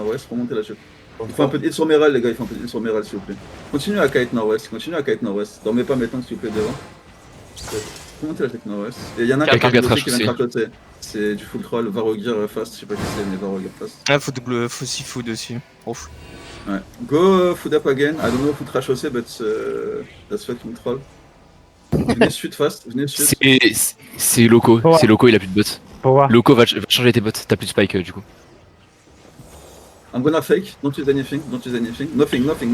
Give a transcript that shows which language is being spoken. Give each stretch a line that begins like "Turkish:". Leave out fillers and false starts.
French: Il faut un peu de hit sur Meral les gars, s'il vous plaît. Continuez à kite nord-ouest. Dormez pas mes tanks s'il vous plaît devant. Remontez la choc nord-ouest. Et il y en a qui vient cracoter. C'est du full troll, Varogir fast, je sais pas qui c'est mais Varogir fast. Ah, faut aussi food aussi. Ouf.
English: Ouais. Go food up again. I don't know food trash
French: aussi,
English: but that's fucking troll.
French: Venez sud fast, C'est Loco, Ouais. c'est Loco, il a plus de bots. Pourquoi? Loco va changer tes bots, t'as plus de spike du coup.
English: I'm gonna fake, don't use anything. Nothing.